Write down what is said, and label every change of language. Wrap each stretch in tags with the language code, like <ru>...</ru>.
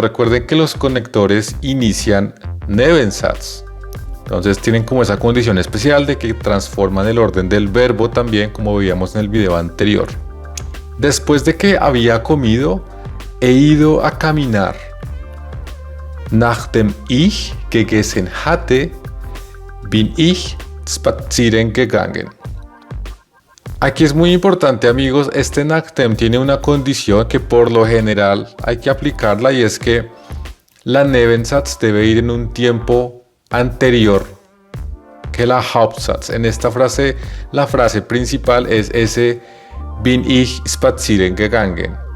<es>Recuerden que los conectores inician Nebensatz. Entonces tienen como esa condición especial de que transforman el orden del verbo también, como veíamos en el video anterior. Después de que había comido, he ido a caminar.</es> <de>Nachdem ich gegessen hatte, bin ich spazieren gegangen.</de> <es>Aquí es muy importante, amigos, este nachdem tiene una condición que por lo general hay que aplicarla, y es que la Nebensatz debe ir en un tiempo anterior que la Hauptsatz. En esta frase, la frase principal es ese</es> <de>bin ich spazieren gegangen.</de>